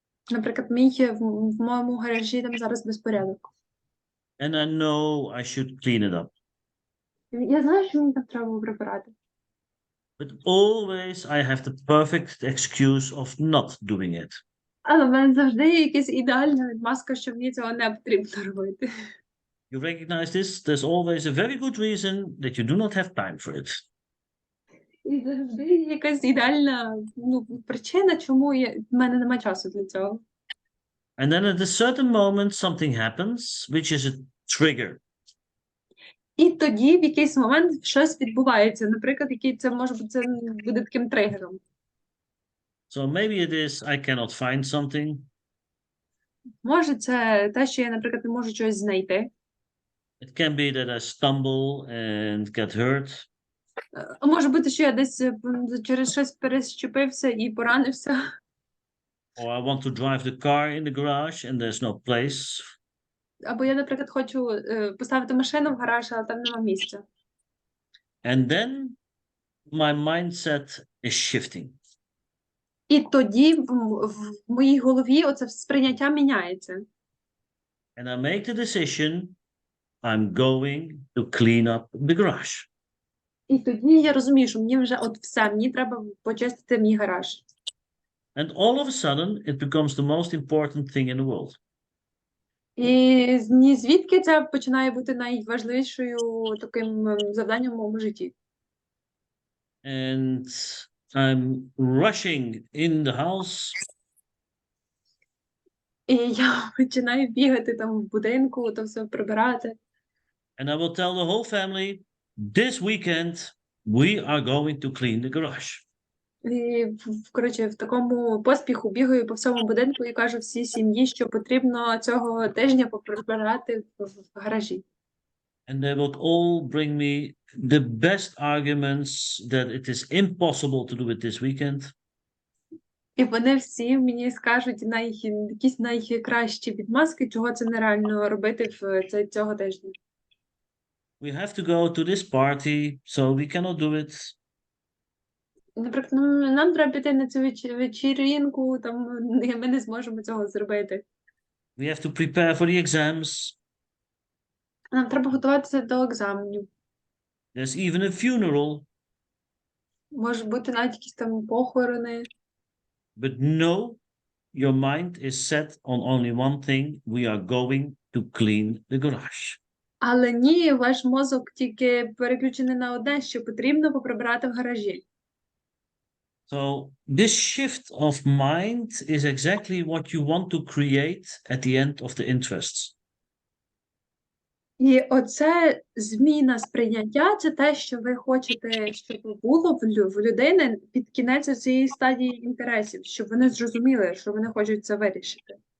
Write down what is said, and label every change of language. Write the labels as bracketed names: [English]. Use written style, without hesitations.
[Ukrainian] Наприклад, в моєму гаражі там зараз безпорядок. [English] And I know I should clean it up. [Ukrainian] Я знаю, що мені там треба прибирати. [English] But always I have the perfect excuse of not doing it. [Ukrainian] Але в мене завжди є якась ідеальна відмазка, що мені цього не потрібно робити. [English] You recognize this? There's always a very good reason that you do not have time for it. [Ukrainian] І завжди є якась ідеальна причина, чому в мене немає часу для цього. [English] And then at a certain moment something happens, which is a trigger. [Ukrainian] І тоді в якийсь момент щось відбувається. Наприклад, це буде таким тригером. [English] So maybe it is I cannot find something. [Ukrainian] Може, це те, що я, наприклад, не можу щось знайти. [English] It can be that I stumble and get hurt. [Ukrainian] А може бути, що я десь через щось перещепився і поранився. [English] Or I want to drive the car in the garage and there's no place. [Ukrainian] Або я, наприклад, хочу поставити машину в гараж, але там нема місця. [English] And then my mindset is shifting. [Ukrainian] І тоді в моїй голові оце сприйняття міняється. [English] And I make the decision, I'm going to clean up the garage. [Ukrainian] І тоді я розумію, що мені вже мені треба почистити мій гараж. [English] And all of a sudden, it becomes the most important thing in the world. [Ukrainian] І ні звідки це починає бути найважливішою таким завданням в моєму житті. [English] And I'm rushing in the house. [Ukrainian] І я починаю бігати там в будинку, то все прибирати. [English] And I will tell the whole family, this weekend we are going to clean the garage. [Ukrainian] І, коротше, в такому поспіху бігаю по всьому будинку і кажу всій сім'ї, що потрібно цього тижня поприбирати в гаражі. [English] And they will all bring me the best arguments that it is impossible to do it this weekend. [Ukrainian] І вони всі мені скажуть якісь найкращі відмазки, чого це нереально робити цього тижня. [English] We have to go to this party, so we cannot do it. [Ukrainian] Наприклад, нам треба піти на цю вечірінку, там ми не зможемо цього зробити. [English] We have to prepare for the exams. [Ukrainian] Нам треба готуватися до екзаменів. [English] There's even a funeral. [Ukrainian] Може бути навіть якісь там похорони. [English] But no, your mind is set on only one thing. We are going to clean the garage. [Ukrainian] Але ні, ваш мозок тільки переключений на одне, що потрібно поприбирати в гаражі. [English] So this shift of mind is exactly what you want to create at the end of the interests. [Ukrainian] І оце зміна сприйняття, це те, що ви хочете, щоб було в людини під кінець цієї стадії інтересів, щоб вони зрозуміли, що вони хочуть це вирішити.